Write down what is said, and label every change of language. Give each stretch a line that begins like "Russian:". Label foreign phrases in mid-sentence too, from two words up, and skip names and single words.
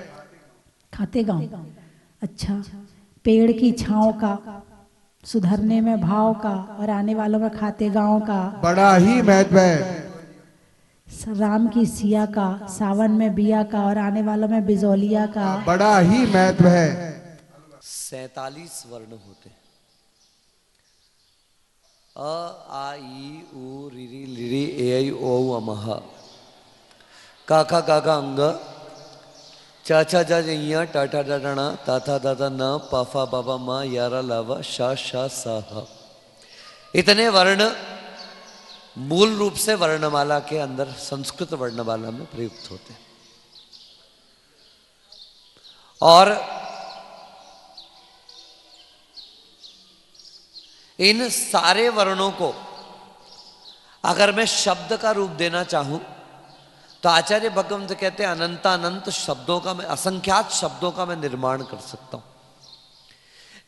Hindi: खाते गांव, अच्छा, पेड़ की छांव का, सुधरने में भाव का, और आने वालों में खाते गांव का। बड़ा ही महत्व है। राम की सिया का, सावन में बिया का, और आने वालों में बिजौलिया का। बड़ा ही महत्व है। 47 वर्ण होते हैं। अ आ ई उ री री लिरी ए आई ओ अमह, का खा गा गा अंग, चा छा जा जइया टाटा डाडा ता था दादा न पाफा बाबा मा यारा लावा शा शा सा हा। इतने वर्ण मूल रूप से वर्णमाला के अंदर, संस्कृत वर्णमाला में प्रयुक्त होते हैं। और इन सारे वर्णों को अगर मैं शब्द का रूप देना चाहूं तो आचार्य भगवंत कहते हैं अनंतानंत शब्दों का, मैं असंख्यात शब्दों का मैं निर्माण कर सकता हूं।